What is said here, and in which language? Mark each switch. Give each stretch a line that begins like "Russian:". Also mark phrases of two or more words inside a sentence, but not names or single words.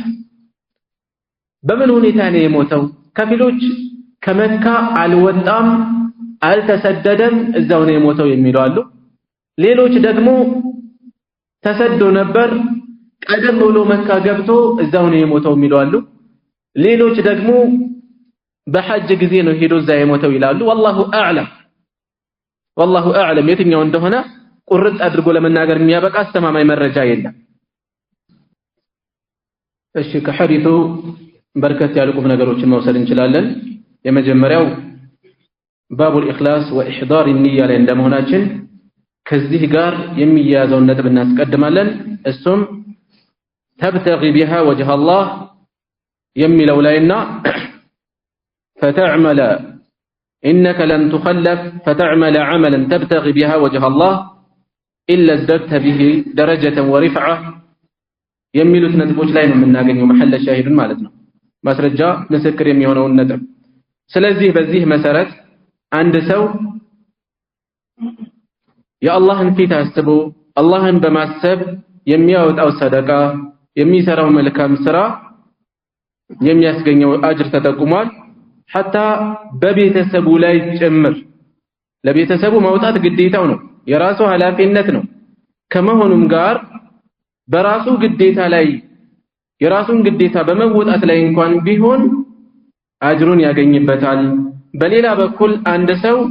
Amharic: በምን ሁኔታ ነው የሞተው ከፊሎች ከመካ አልወጣም አልተሰደደም እዛው ነው የሞተው የሚሉ አሉ ሌሎች ደግሞ ተሰዶ ነበር ቀደም ብሎ መካ ገብቶ እዛው ነው የሞተው የሚሉ አሉ ሌሎች ደግሞ በሐጅ ጊዜ ነው ሄዶ እዛ የሞተው ይላሉ
Arabic: والله اعلم
Amharic: የትኛው እንደሆነ ቁርጥ አድርጎ ለመናገር የሚያበቃ አስተማማኝ መረጃ የለም እሺ ከሐዲቱ በርከት ያሉ ቁም ነገሮችን መውሰድ እንችላለን የመጀመሪያው
Arabic: باب الإخلاص وإحضار النية
Amharic: ላይ እንደመሆናችን ከዚህ ጋር የሚያያዘውን ነጥብ እናስቀድማለን እሱም
Arabic: تبتغي بها وجه الله
Amharic: የሚለው ላይና
Arabic: فتعمل إنك لن تخلف فتعمل عملا تبتغي بها وجه الله إلا ازددت به درجة ورفعة
Amharic: የሚሉት ነጥቦች ላይ ነው የምናገኘው
Arabic: محل الشاهد
Amharic: ማለት ነው ማስረጃ ምስክር የሚሆነውን ነጥብ ስለዚህ በዚህ መሰረት አንድ ሰው የአላህን ፊት አስቦ አላህን በማሰብ የሚያወጣው ሰደቃ የሚሰራው መልካም ስራ የሚያስገኘው አጅር ተጠቁሟል حتى በቤተሰቡ ላይ ጭምር ለቤተሰቡ ማውጣት ግዴታው ነው የራሱ ኃላፊነት ነው ከመሆኑም ጋር በራሱ ግዴታ ላይ የራሱን ግዴታ በመወጣት ላይ እንኳን ቢሆን አጅሩን ያገኝበታል በሌላ በኩል አንድ ሰው